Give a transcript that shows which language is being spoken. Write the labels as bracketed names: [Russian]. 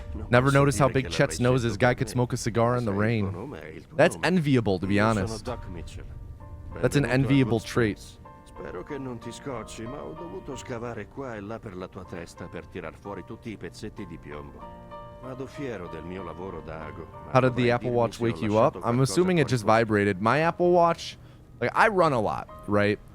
[English] Never noticed how big Chet's nose is. Guy could smoke a cigar in the rain. That's enviable, to be honest. That's an enviable trait. [Italian] Spero che non ti scocci, ma ho dovuto scavare qua e là per la tua testa per tirar fuori tutti I pezzetti di piombo. Vado fiero del mio lavoro da ago. [English] How did the Apple Watch wake you up? I'm assuming it just vibrated. My Apple Watch, like, I run a lot, right?